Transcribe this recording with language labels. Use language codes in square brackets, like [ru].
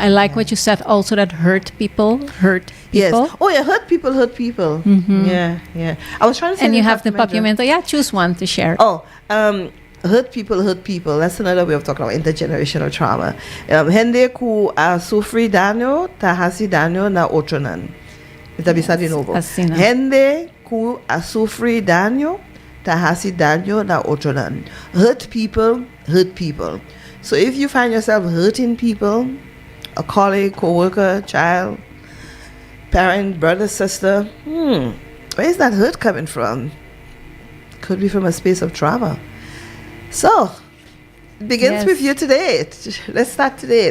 [en] I like what you said also, that hurt people. Yes. Oh yeah, hurt people. Mm-hmm. Yeah. I was trying to say. And you have the papimento. Yeah, choose one to share. Hurt people. That's another way of talking about intergenerational trauma. [pap] Hende ku sufri daño, tahasi daño na otronan. Ita bisa de novo. Hende ku sufri daño, tahasi daño na otro nan. [en] Hurt people, hurt people. So if you find yourself hurting people, a colleague, co-worker, child, parent, brother, sister, where is that hurt coming from? Could be from a space of trauma. So, it begins with you today. Let's start today.